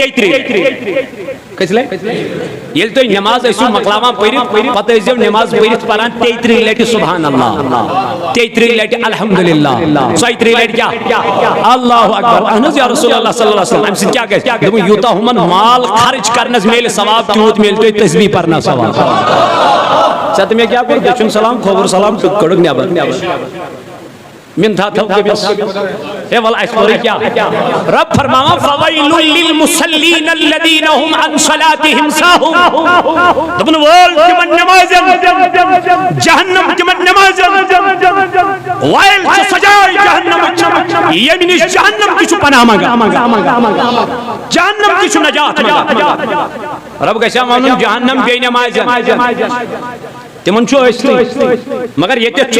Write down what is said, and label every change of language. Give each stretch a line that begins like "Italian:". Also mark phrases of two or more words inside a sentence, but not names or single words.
Kashmiri: 33 ییٚلہِ تُہۍ نماز ٲسِو مۄکلاوان پٔرِتھ پتہٕ ٲسۍزیو نماز پٔرِتھ پران 33 لٹہِ سبحان اللہ 33 لٹہِ الحمدللہ 34 لٹہِ کیٛاہ
Arabic: اللہ اکبر
Kashmiri: اہن حظ
Arabic: یا رسول اللہ صلی اللہ علیہ وسلم
Kashmiri: امہِ سۭتۍ کیٛاہ گژھِ دوٚپُن یوٗتاہ ہُمن مال خرچ کرنس میلہِ ثواب تیوٗت میلہِ تۄہہِ تسبیح پرنس ثواب ژےٚ تہٕ مےٚ کیٛاہ کوٚر دٔچھُن سلام کھووُر سلام تہٕ کٔڑٕکھ نٮ۪بر منتھا تھو کٔمِس اے وَلہٕ اَسہِ پوٚرُے کیٛاہ رب فرماوان
Arabic: فَوَيْلٌ لِلْمُصَلِّينَ الَّذِينَ هُمْ عَنْ صَلَاتِهِمْ سَاهُونَ
Kashmiri: دوٚپُن وٲلۍ تِمن نٮ۪مازٮ۪ن جہنم تِمن نٮ۪مازٮ۪ن وایِل چھِ سجاے جہنم ییٚمہِ نِش جہنم تہِ چھُ پناہ منٛگان جہنم تہِ چھُ نجات منٛگان رب گژھِ ہا وَنُن جہنم بیٚیہِ نٮ۪مازٮ۪ن تِمن چھُ ٲسۍتھٕے مگر ییٚتٮ۪تھ